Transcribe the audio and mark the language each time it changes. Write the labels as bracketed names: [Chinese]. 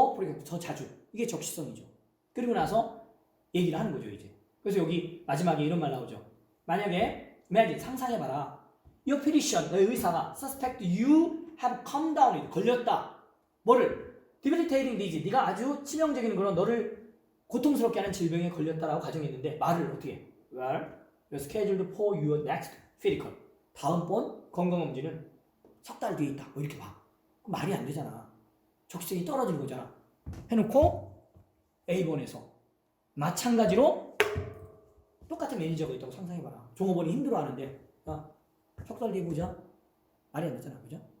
[Korean] 그러니까 더 자주 이게 적시성이죠. 그리고 나서 얘기를 하는 거죠 이제. 그래서 여기 마지막에 이런 말 나오죠. 만약에 [English] imagine [Korean] 상상해봐라. [English] Your physician [Korean] 너의 의사가 [English] suspect you have come down [Korean] 걸렸다. 뭐를? [English] debilitating disease. [Korean] 네가 아주 치명적인 그런 너를 고통스럽게 하는 질병에 걸렸다라고 가정했는데 말을 어떻게? [English] Well, you're scheduled for your next physical. [Korean] 다음번 건강검진은 석 달 뒤에 있다. 뭐 이렇게 봐. 그럼 말이 안 되잖아. 적성이 떨어지는 거잖아. 해놓고 A번에서 마찬가지로 똑같은 매니저가 있다고 상상해봐라. 종업원이 힘들어하는데 석 달 뒤에 보자. 말이 안 되잖아. 그죠?